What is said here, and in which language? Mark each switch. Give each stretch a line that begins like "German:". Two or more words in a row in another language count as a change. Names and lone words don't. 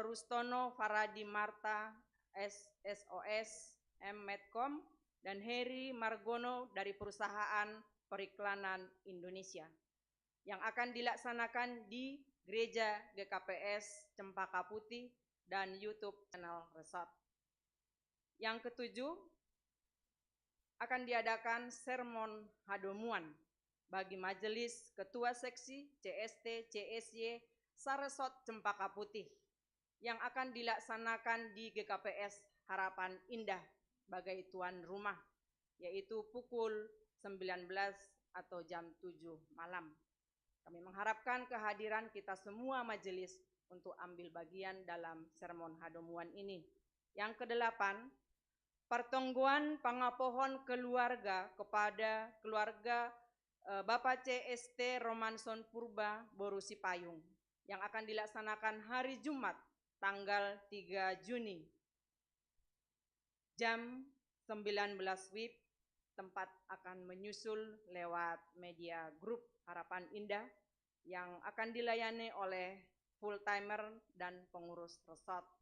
Indonesian: Rustono Faradi Marta SOS Medcom dan Heri Margono dari perusahaan periklanan Indonesia yang akan dilaksanakan di Gereja GKPS Cempaka Putih dan YouTube channel Resort. Yang ketujuh, akan diadakan
Batak Simalungun: sermon hadomuan
Indonesian: bagi majelis ketua seksi CST CSY Saresot Cempaka Putih yang akan dilaksanakan di GKPS Harapan Indah sebagai tuan rumah, yaitu pukul 19 atau jam 7 malam. Kami mengharapkan kehadiran kita semua majelis untuk ambil bagian dalam
Batak Simalungun: sermon hadomuan
Indonesian: ini. Yang kedelapan,
Batak Simalungun: pertongguan pangapohon
Indonesian: keluarga kepada keluarga Bapak CST Romanson Purba Borusi Payung yang akan dilaksanakan hari Jumat tanggal 3 Juni jam 19 WIB. Tempat akan menyusul lewat media grup Harapan Indah yang akan dilayani oleh full timer dan pengurus resort.